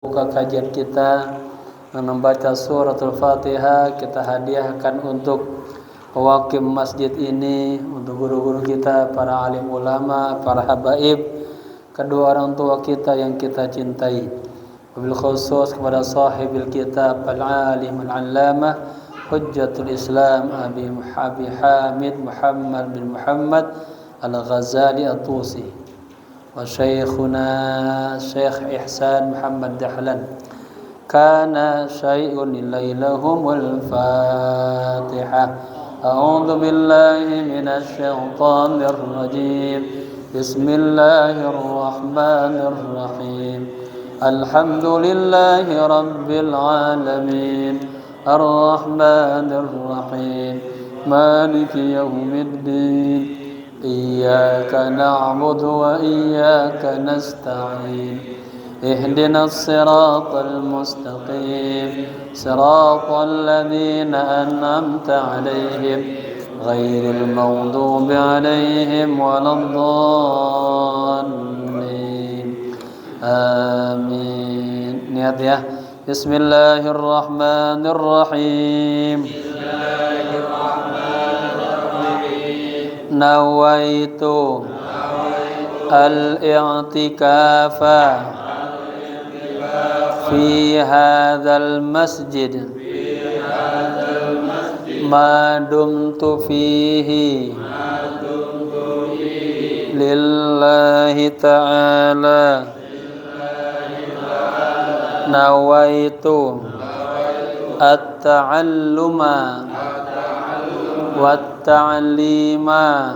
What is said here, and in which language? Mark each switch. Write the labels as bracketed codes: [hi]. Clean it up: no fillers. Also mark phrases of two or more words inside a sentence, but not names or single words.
[id] Buka kajian kita membaca suratul Fatihah, kita hadiahkan untuk pewakim masjid ini, untuk guru-guru kita, para alim ulama, para habaib, kedua orang tua kita yang kita cintai. [ar] وبالخصوص kepada صاحب الكتاب العالم العلامة حجة الإسلام أبي حامد محمد بن محمد الغزالي الطوسي وشيخنا شيخ إحسان محمد دحلان. كان شيء لهم الفاتحة. أعوذ بالله من الشيطان الرجيم. بسم الله الرحمن الرحيم. الحمد لله رب العالمين. الرحمن الرحيم. مالك يوم الدين. إياك نعبد وإياك نستعين. اهدنا الصراط المستقيم. صراط الذين أنعمت عليهم غير المغضوب عليهم ولا الضالين. [id] Amin. Niat ya. [ar] بسم الله الرحمن الرحيم. نويت الاعتكاف في هذا المسجد ما دمت فيه لله تعالى. نويت التعلم والتعليم